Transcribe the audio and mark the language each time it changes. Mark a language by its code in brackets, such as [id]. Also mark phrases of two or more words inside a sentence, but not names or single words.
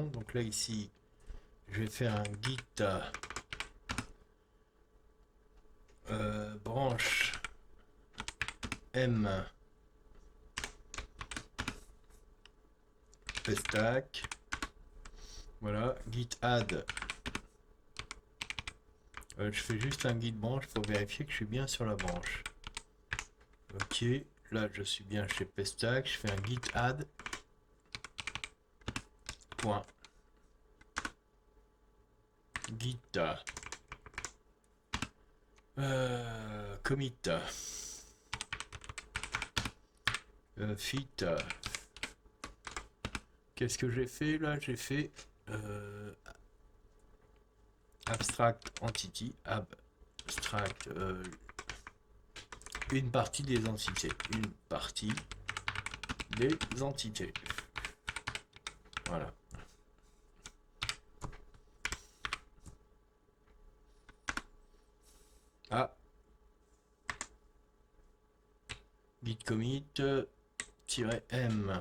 [fr] Donc là, ici, je vais faire un git branche m pestack. Voilà, [en] git add. [fr] Je fais juste un git branche pour vérifier que je suis bien sur la branche. Ok, là je suis bien chez pestack. Je fais un [en] git add. [fr] Point. [en] Git commit fit. [fr] Qu'est-ce que j'ai fait là? J'ai fait [en] abstract entity, [fr] abstract une partie des entités, une partie des entités. Voilà. Ah, [en] git commit -m.